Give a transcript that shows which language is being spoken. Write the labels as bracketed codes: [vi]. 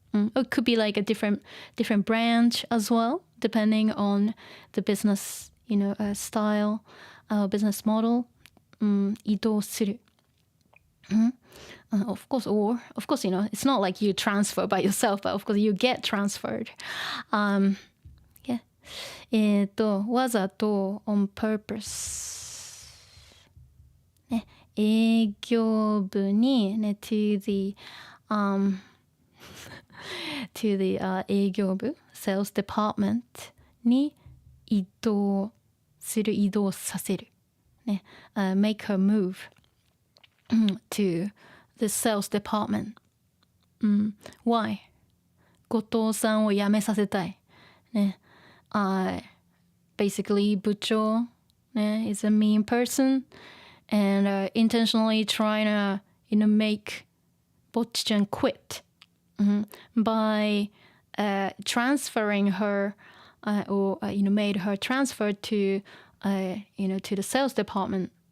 [en] It could be like a different branch as well, depending on the business, style, business model. [ja] 移動する。 [en] Of course, it's not like you transfer by yourself, but of course you get transferred. Yeah. わざと on purpose. [ja] ね、営業部にね [en] to the [ja] 営業部 sales department に移動させる。 [en] ね、make her move to the sales department. Why? [ja] 後藤さんを辞めさせたい。 [en] ね、basically 部長、ね、is a mean person and intentionally trying to, make Bocchi-chan quit by transferring her or made her transfer to to the sales department.